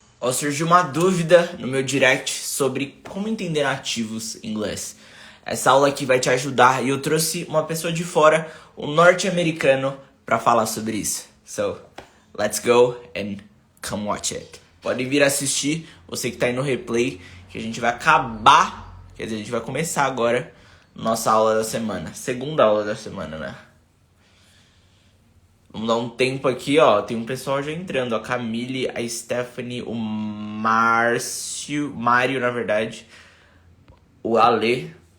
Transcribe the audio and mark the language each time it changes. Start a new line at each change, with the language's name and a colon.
Portuguese: Ó, surgiu uma dúvida no meu direct sobre como entender nativos em inglês. Essa aula aqui vai te ajudar e eu trouxe uma pessoa de fora, um norte-americano, para falar sobre isso.
English: So, let's go and come watch it.
Portuguese: Pode vir assistir, você que tá aí no replay, que a gente vai acabar, quer dizer, a gente vai começar agora nossa aula da semana. Segunda aula da semana, né? Vamos dar um tempo aqui, ó. Tem um pessoal já entrando. A Camille, a Stephanie, o Mário, na verdade. O Ale.